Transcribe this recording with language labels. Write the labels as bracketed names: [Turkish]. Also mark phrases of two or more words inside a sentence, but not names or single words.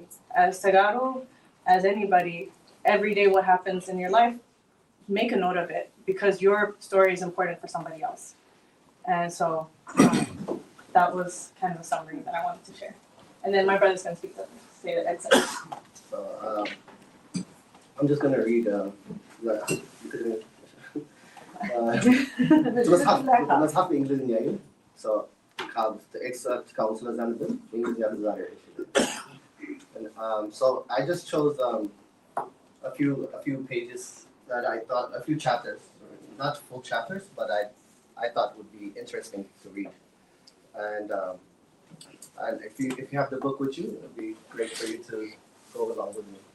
[English] As Tagaro, as anybody, every day what happens in your life, make a note of it, because your story is important for somebody else. And so that was kind of a summary that I wanted to share. And then my brother's going to say that Ed said. So I'm just going to read [Tigrinya] መጽሐፍ በእንግሊዝኛ እዩ ካብ ኤክስትራክት ካብኡ ስለ ዘንብብ በእንግሊዝኛ ተዛሪበ [English] So I just chose a few pages that I thought, a few chapters, not full chapters, but I thought would be interesting to read. And if you have the book with you, it would be great for you to go along with me.